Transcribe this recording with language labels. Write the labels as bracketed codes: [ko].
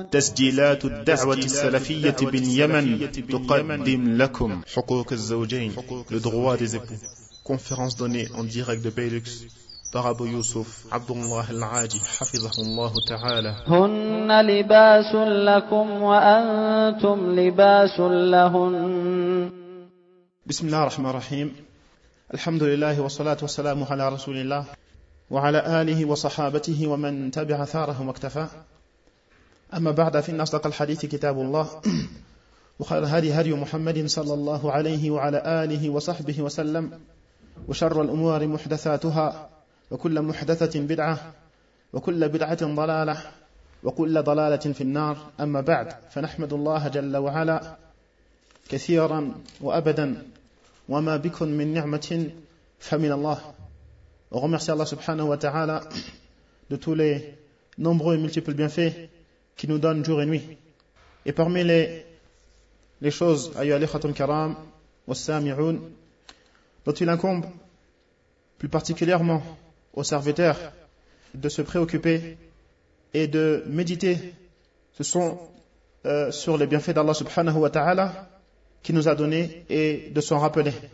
[ar] تسجيلات الدعوة السلفية باليمن تقدم لكم. حقوق الزوجين، [fr] le droit des époux. Conférence donnée en direct de Beylux par Abu Yusuf Abdullah Al-Aji, [ar] حفظه الله تعالى. هن لباس لكم وأنتم لباس لهن. بسم الله الرحمن الرحيم. الحمد لله والصلاة والسلام على رسول الله وعلى آله وصحابته ومن تبع ثارهم واكتفى. أما بعد، فإن أصدق الحديث كتاب الله وخير هدي هدي محمد صلى الله عليه وعلى آله وصحبه وسلم، وشر الأمور محدثاتها، وكل محدثة بدعة، وكل بدعة ضلالة، وكل ضلالة في النار. أما بعد، فنحمد الله جل وعلا كثيرا وأبدا، وما بكم من نعمة فمن الله. ورمسي الله سبحانه وتعالى [fr] de tous les nombreux et multiples bienfaits qui nous donne jour et nuit. Et parmi les choses, [ar] ayu alikhatul karam, wassami'un, [fr] dont il incombe, plus particulièrement aux serviteurs, de se préoccuper et de méditer, ce sont sur les bienfaits d'Allah subhanahu wa ta'ala qui nous a donné et de s'en rappeler.